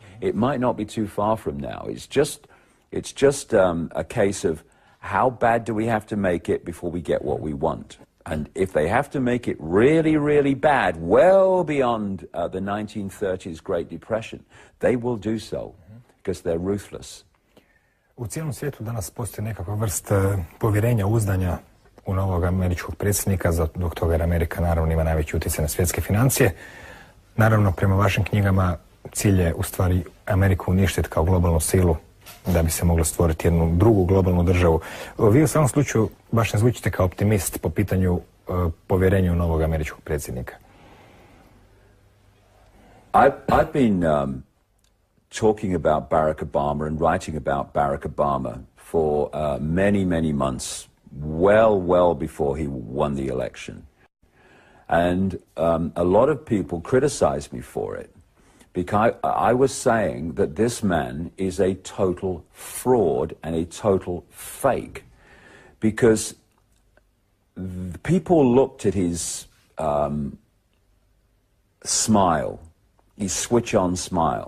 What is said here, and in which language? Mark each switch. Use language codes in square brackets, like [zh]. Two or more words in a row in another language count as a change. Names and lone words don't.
[en] It might not be too far from now. It's just a case of how bad do we have to make it before we get what we want. And if they have to make it really, really bad, well beyond the 1930s Great Depression, they will do so, because they're ruthless. [hr] U cijelom svijetu danas postoji nekakva vrst povjerenja, uzdanja u novog američkog predsjednika, dok toga jer Amerika naravno ima najveći utjecaj na svjetske financije. Naravno, prema vašim knjigama, cilj je u stvari Ameriku uništiti kao globalnu silu da bi se moglo stvoriti jednu drugu globalnu državu. Vi u samom slučaju baš ne zvučite kao optimist po pitanju povjerenja u novog američkog predsjednika. [en] I've been talking about Barack Obama and writing about Barack Obama for many, many months, well before he won the election. And a lot of people criticized me for it, because I was saying that this man is a total fraud and a total fake, because people looked at his smile, his switch-on smile.